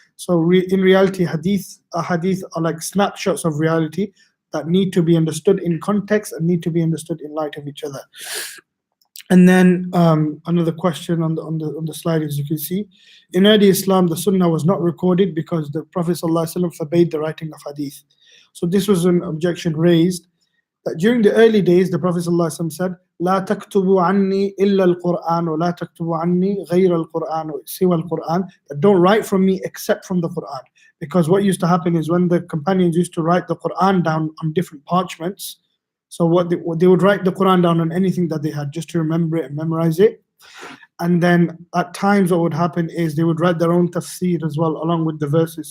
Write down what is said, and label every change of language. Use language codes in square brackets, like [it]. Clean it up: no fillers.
[en] So in reality, hadith are like snapshots of reality that need to be understood in context and need to be understood in light of each other. And then another question on the slide, as you can see, in early Islam, the Sunnah was not recorded because the Prophet ﷺ forbade the writing of hadith. So this was an objection raised that during the early days, the Prophet ﷺ said, [ar] لا تكتبوا عني إلا القرآن ولا تكتبوا عني غير القرآن سوى القرآن. [en] That don't write from me except from the Quran. Because what used to happen is when the companions used to write the Quran down on different parchments, so what they would write the Quran down on anything that they had just to remember it and memorize it. And then at times what would happen is they would write their own tafsir as well along with the verses.